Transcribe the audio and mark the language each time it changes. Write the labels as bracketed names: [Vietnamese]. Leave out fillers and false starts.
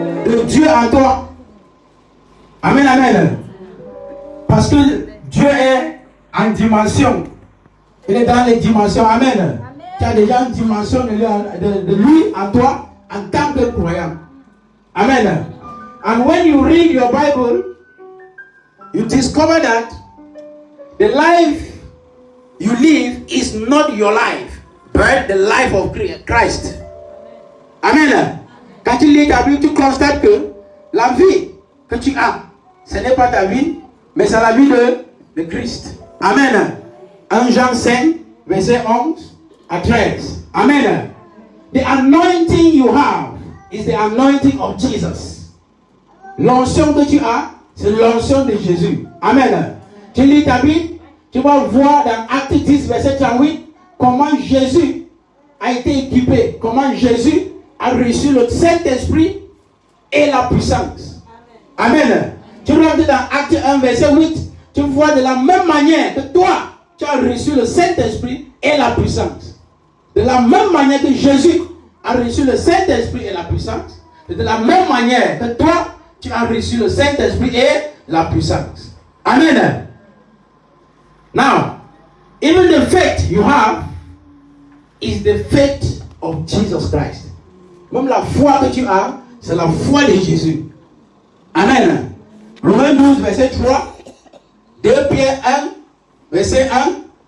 [French] Le Dieu en toi. Amen, amen. Parce que Dieu est en dimension. Il est dans les dimensions. Amen. Tu as déjà une dimension de lui en toi en tant que croyant. Amen. [English] And when you read your Bible, you discover that the life you live is not your life, but the life of Christ. Amen. [French] Quand tu lis ta Bible, tu constates que la vie que tu as, ce n'est pas ta vie, mais c'est la vie de Christ. Amen. 1 Jean 5, verset 11 à 13. Amen. [English] The anointing you have is the anointing of Jesus. [French] L'onction que tu as, c'est l'onction de Jésus. Amen. Tu lis ta Bible, tu vas voir dans Acte 10, verset 38, comment Jésus a été équipé, comment Jésus a reçu le Saint-Esprit et la puissance. Amen. Tu rentres dans Acte 1, verset 8, tu vois de la même manière que toi, tu as reçu le Saint-Esprit et la puissance. De la même manière que Jésus a reçu le Saint-Esprit et la puissance, et de la même manière que toi, tu as reçu le Saint-Esprit et la puissance. Amen. [English] Now, even the faith you have is the faith of Jesus Christ. [French] Même la foi que tu as, c'est la foi de Jésus. Amen. Romains 12, verset 3. 2 Pierre 1, verset 1.